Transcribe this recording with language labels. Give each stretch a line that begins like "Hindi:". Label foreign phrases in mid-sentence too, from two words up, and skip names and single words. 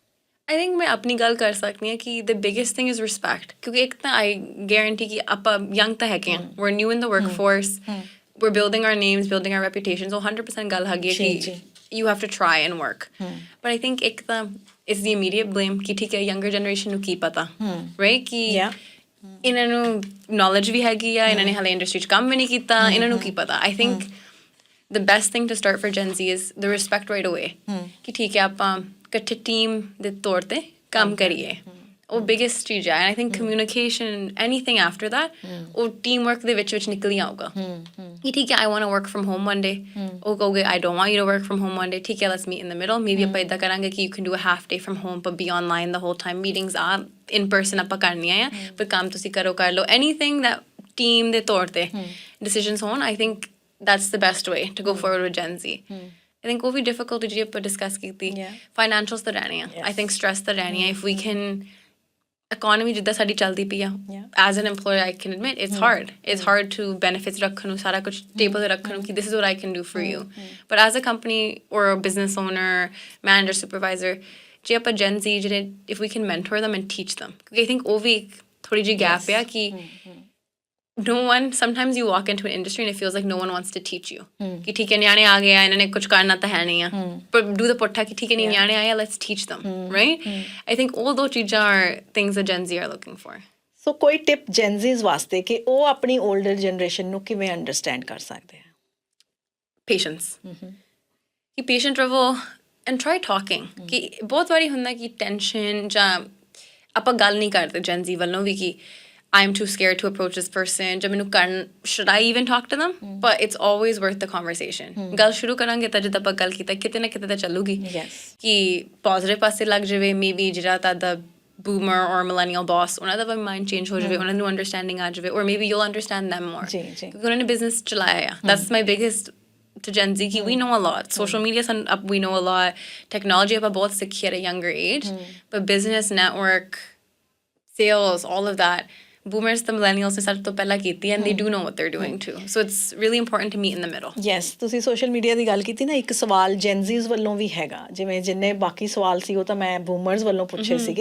English: I think
Punjabi: ਮੈਂ ਆਪਣੀ ਗੱਲ ਕਰ ਸਕਦੀ ਹਾਂ ਕਿ
English: the biggest thing is respect
Punjabi: ਕਿਉਂਕਿ ਇੱਕ ਤਾਂ
English: I guarantee
Punjabi: ਕਿ ਆਪਾਂ
English: young
Punjabi: ਤਾਂ ਹੈਗੇ ਹਾਂ
English: we're new in the workforce we're building our names building our reputations
Punjabi: ਉਹ 100% ਗੱਲ ਹੈਗੀ ਹੈ ਕਿ
English: you have to try and work but I think
Punjabi: ਇੱਕ ਤਾਂ
English: is the immediate blame
Punjabi: ਕਿ ਠੀਕ ਹੈ
English: younger generation
Punjabi: ਨੂੰ ਕੀ ਪਤਾ
English: right ਕਿ
Punjabi: ਇਹਨਾਂ ਨੂੰ ਨੌਲੇਜ ਵੀ ਹੈਗੀ ਆ ਇਹਨਾਂ ਨੇ ਹਾਲੇ ਇੰਡਸਟਰੀ 'ਚ ਕੰਮ ਵੀ ਨਹੀਂ ਕੀਤਾ ਇਹਨਾਂ ਨੂੰ ਕੀ ਪਤਾ
English: I think the best thing to start for Gen Z is the respect right away
Punjabi: ਕਿ ਠੀਕ ਹੈ ਆਪਾਂ ਇਕੱਠੇ ਟੀਮ ਦੇ ਤੌਰ ਤੇ ਕੰਮ ਕਰੀਏ ਉਹ ਬਿਗੇਸਟ ਚੀਜ਼ ਹੈ
English: and I think communication anything after that
Punjabi: ਉਹ
English: team work
Punjabi: ਦੇ ਵਿੱਚ ਨਿਕਲ ਹੀ ਆਊਗਾ ਕਿ ਠੀਕ ਹੈ
English: I want to work from home one day
Punjabi: ਉਹ ਕਹੋਗੇ
English: I don't want you to work from home one day
Punjabi: ਠੀਕ ਹੈ
English: let's meet in the middle maybe
Punjabi: ਆਪਾਂ ਇੱਦਾਂ ਕਰਾਂਗੇ ਕਿ
English: you can do a half day from home
Punjabi: ਪਰ
English: be online the whole time meetings
Punjabi: ਆ
English: in person
Punjabi: ਆਪਾਂ ਕਰਨੀਆਂ ਆ ਪਰ ਕੰਮ ਤੁਸੀਂ ਕਰ ਲਓ
English: anything that
Punjabi: ਟੀਮ ਦੇ ਤੌਰ ਤੇ ਡਿਸੀਜਨਸ ਹੋਣ
English: I think that's the best way to go forward with Gen Z. I think
Punjabi: ਉਹ ਵੀ
English: difficult
Punjabi: ਜਿਹੜੀ ਆਪਾਂ
English: discuss ਕੀਤੀ financials
Punjabi: ਤਾਂ ਰਹਿਣੇ ਆ
English: I think stress
Punjabi: ਤਾਂ ਰਹਿਣੀ ਆ
English: if we can economy
Punjabi: ਜਿੱਦਾਂ ਸਾਡੀ ਚੱਲਦੀ ਪਈ ਆ
English: as an employer I can admit it's hard to benefits
Punjabi: ਰੱਖਣ ਨੂੰ ਸਾਰਾ ਕੁਝ
English: table
Punjabi: ਤੇ ਰੱਖਣ ਨੂੰ ਕਿ
English: this is what I can do for you but as a company or a business owner manager supervisor
Punjabi: ਜੇ ਆਪਾਂ
English: Gen Z ਜਿਹੜੇ if we can mentor them and teach them ਕਿਉਂਕਿ I think
Punjabi: ਉਹ ਵੀ ਥੋੜੀ ਜਿਹੀ
English: gap
Punjabi: ਆ ਕਿ
English: no one sometimes you walk into an industry and it feels like no one wants to teach you
Punjabi: ਕਿ ਠੀਕ ਹੈ ਨਿਆਣੇ ਆ ਗਏ ਆ ਇਹਨਾਂ ਨੇ ਕੁਝ ਕਰਨਾ ਤਾਂ ਹੈ ਨਹੀਂ ਆ
English: but do the
Punjabi: ਪੁੱਠਾ ਕਿ ਠੀਕ ਹੈ ਨਿਆਣੇ ਆਏ ਆ
English: let's teach them right I think all those ਚੀਜ਼ਾਂ are things that Gen Z are looking for
Punjabi: ਸੋ ਕੋਈ ਟਿਪ ਜੈਨਜ਼ੀਜ਼ ਵਾਸਤੇ ਕਿ ਉਹ ਆਪਣੀ
English: older generation
Punjabi: ਨੂੰ ਕਿਵੇਂ ਅੰਡਰਸਟੈਂਡ ਕਰ ਸਕਦੇ ਆ? ਪੇਸ਼ੈਂਸ, ਕਿ ਪੇਸ਼ੈਂਟ ਰਵੋ
English: and try talking.
Punjabi: ਕਿ ਬਹੁਤ ਵਾਰੀ ਹੁੰਦਾ ਕਿ ਟੈਨਸ਼ਨ ਜਾਂ ਆਪਾਂ ਗੱਲ ਨਹੀਂ ਕਰਦੇ ਜੈਨਜ਼ੀ ਵੱਲੋਂ ਵੀ ਕਿ
English: I'm too scared to approach this person,
Punjabi: ਜਾਂ ਮੈਨੂੰ ਕਰਨ
English: should I even talk to them? But it's always worth the conversation.
Punjabi: ਗੱਲ ਸ਼ੁਰੂ ਕਰਾਂਗੇ ਤਾਂ ਜਿੱਦਾਂ ਆਪਾਂ ਗੱਲ ਕੀਤਾ ਕਿਤੇ ਨਾ ਕਿਤੇ ਤਾਂ ਚੱਲੂਗੀ ਕਿ ਪੋਜ਼ਿਟਿਵ ਪਾਸੇ ਲੱਗ ਜਾਵੇ। ਮੇਬੀ ਜਿਹੜਾ ਤੁਹਾਡਾ
English: boomer or millennial boss,
Punjabi: ਉਹਨਾਂ ਦਾ ਵੀ
English: mind change
Punjabi: ਹੋ ਜਾਵੇ, ਉਹਨਾਂ ਨੂੰ ਅੰਡਰਸਟੈਂਡਿੰਗ ਆ ਜਾਵੇ,
English: or maybe you'll understand them more
Punjabi: ਕਿਉਂਕਿ ਉਹਨਾਂ ਨੇ ਬਿਜ਼ਨਸ ਚਲਾਇਆ ਆ।
English: That's my biggest to Gen Z ਕਿ we know a lot. Social media we know a lot. Technology
Punjabi: ਆਪਾਂ ਬਹੁਤ ਸਿੱਖੀ
English: at a younger age. But business, network, sales, all of that, boomers ਤੇ millennials
Punjabi: ਨੇ ਸਾਡੇ ਤੋਂ ਪਹਿਲਾਂ ਕੀਤੀ
English: and they do know what they're doing too. So it's really important to meet in the middle. Yes,
Punjabi: ਤੁਸੀਂ
English: social media
Punjabi: ਦੀ ਗੱਲ ਕੀਤੀ ਨਾ, ਇੱਕ ਸਵਾਲ ਜੈਨਜ਼ੀਜ਼ ਵੱਲੋਂ ਵੀ ਹੈਗਾ, ਜਿਵੇਂ ਜਿੰਨੇ ਬਾਕੀ ਸਵਾਲ ਸੀ ਉਹ ਤਾਂ ਮੈਂ ਬੂਮਰਸ ਵੱਲੋਂ ਪੁੱਛੇ ਸੀਗੇ।